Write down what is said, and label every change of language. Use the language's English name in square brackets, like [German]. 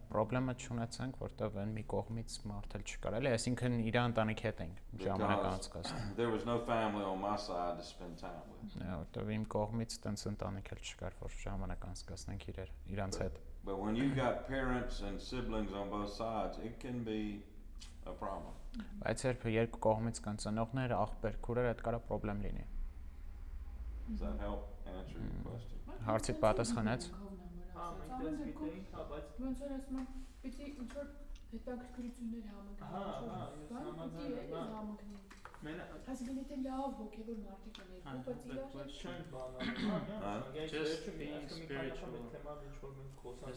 [Armenian] Problema չունեցանք, որտեղ այն մի կողմից մարդ էլ չկար, էլի, այսինքն իր ընտանիքի հետ ենք ժամանակ անցկացնում։ [English] There was no family on my side to spend time with. [Armenian] Որտեղ իմ կողմից տենց ընտանիք էլ չկար, որ ժամանակ անցկացնենք իրանց հետ։ [English] But when you got parents and siblings on both sides, it can be a problem. [Armenian] Բայց երբ երկու կողմից կան ծնողներ, աղբեր, քուրեր, այդ կարա խնդրեմ լինի։ [English] Does that help answer your question? [Armenian] Հարցիդ պատասխանեց։ Մենք գիտենք, բայց ոնց որ ասում եմ, պիտի ինչ որ հետաքրքրություններ համընկնի։ Հասկանում եք լավ հոգևոր մարդիկ են երկու, բայց չեն բանալու, [English] Just being spiritual. [Armenian] թեման ինչ որ մենք